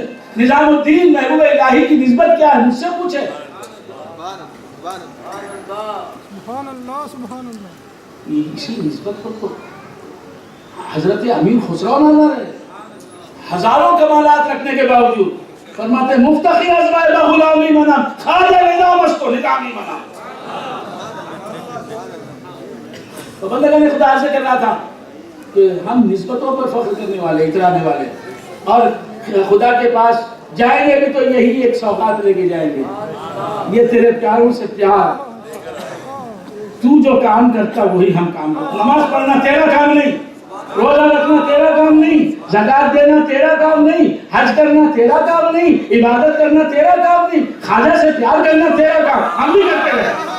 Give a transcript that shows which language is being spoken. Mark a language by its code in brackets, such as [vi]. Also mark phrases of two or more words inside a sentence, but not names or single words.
[ur] نظام الدین محبوب الہی کی نسبت کیا ہے؟ مجھ سے پوچھے۔ سبحان اللہ سبحان اللہ۔ اسی نسبت پر تو حضرت امیر خسرو نظر ہے، ہزاروں کمالات رکھنے کے باوجود فرماتے ہیں [fa] مفتخر ازوائے غلامی منم، خواجہ نظام اس کو نظامی منم۔ [ur] تو بندگان خدا سے کر رہا تھا کہ ہم نسبتوں پر فخر کرنے والے، اترانے والے، اور خدا کے پاس جائیں گے بھی تو یہی ایک سوغات لے کے جائیں گے، یہ تیرے پیاروں سے پیار، تو جو کام کرتا وہی ہم کام کرتا۔ نماز پڑھنا تیرا کام نہیں، روزہ رکھنا تیرا کام نہیں، زکات دینا تیرا کام نہیں، حج کرنا تیرا کام نہیں، عبادت کرنا تیرا کام نہیں، خواجہ سے پیار کرنا تیرا کام، ہم بھی کرتے رہے۔